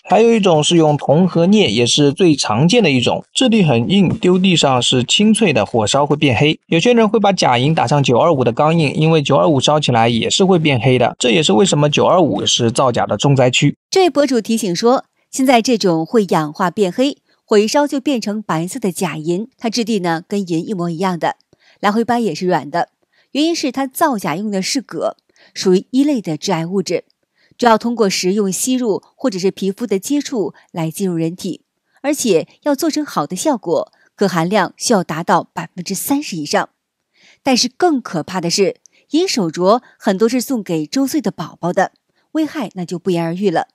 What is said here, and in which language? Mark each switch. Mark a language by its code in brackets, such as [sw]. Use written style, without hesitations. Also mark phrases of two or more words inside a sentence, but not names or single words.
[zh] 還有一種是用銅和鎳，也是最常見的一種，質地很硬，丟地上是清脆的，火燒會變黑。有些人會把假銀打上925的鋼印，因為925燒起來也是會變黑的，這也是為什麼925是造假的重災區。這位博主提醒說，現在這種會氧化變黑，火一燒就變成白色的假銀，它質地呢跟銀一模一樣的，來回掰也是軟的。原因是它造假用的是鉻，屬於一類的致癌物質，主要通過食用、吸入或者是皮膚的接觸來進入人體，而且要做成好的效果，鉻含量需要達到30%以上。但是更可怕的是，银手鐲很多是送給周歲的寶寶的，危害那就不言而喻了。